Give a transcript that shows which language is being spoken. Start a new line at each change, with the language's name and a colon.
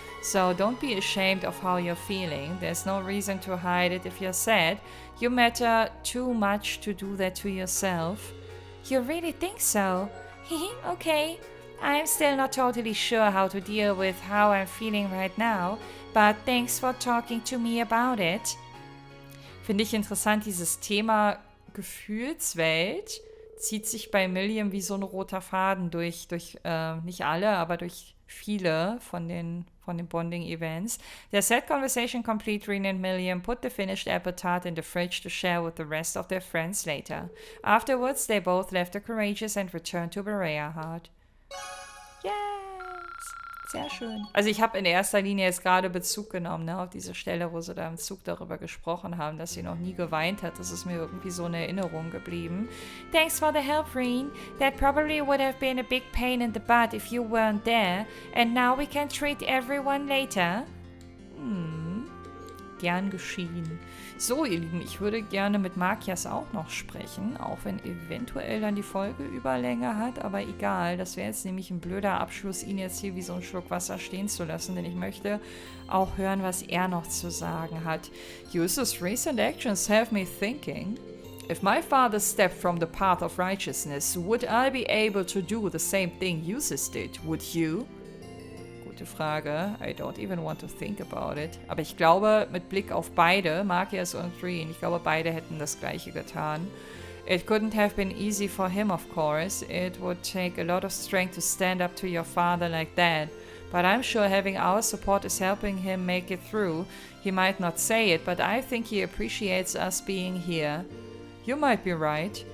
English: So don't be ashamed of how you're feeling. There's no reason to hide it if you're sad. You matter too much to do that to yourself. You really think so? Okay. I'm still not totally sure how to deal with how I'm feeling right now, but thanks for talking to me about it.
German: Finde ich interessant, dieses Thema Gefühlswelt zieht sich bei Milliam wie so ein roter Faden durch nicht alle, aber durch viele von den Bonding-Events.
English: Their sad conversation complete, Reen and Milliam put the finished apple tart in the fridge to share with the rest of their friends later. Afterwards, they both left the Courageous and returned to Berea Heart. Yes!
German: Sehr schön. Also ich habe in erster Linie jetzt gerade Bezug genommen, ne, auf diese Stelle, wo sie da im Zug darüber gesprochen haben, dass sie noch nie geweint hat. Das ist mir irgendwie so eine Erinnerung geblieben.
English: Thanks for the help, Reen. That probably would have been a big pain in the butt if you weren't there. And now we can treat everyone later.
German: Gern geschehen. So, ihr Lieben, ich würde gerne mit Makias auch noch sprechen, auch wenn eventuell dann die Folge Überlänge hat, aber egal. Das wäre jetzt nämlich ein blöder Abschluss, ihn jetzt hier wie so einen Schluck Wasser stehen zu lassen, denn ich möchte auch hören, was er noch zu sagen hat.
English: Yusu's recent actions have me thinking. If my father stepped from the path of righteousness, would I be able to do the same thing Yusus did? Would you?
German: Frage.
English: I don't even want to think about it.
German: Aber ich glaube, mit Blick auf beide, Makias und Reen, ich glaube, beide hätten das Gleiche getan.
English: It couldn't have been easy for him, of course. It would take a lot of strength to stand up to your father like that. But I'm sure having our support is helping him make it through. He might not say it, but I think he appreciates us being here. You might be right.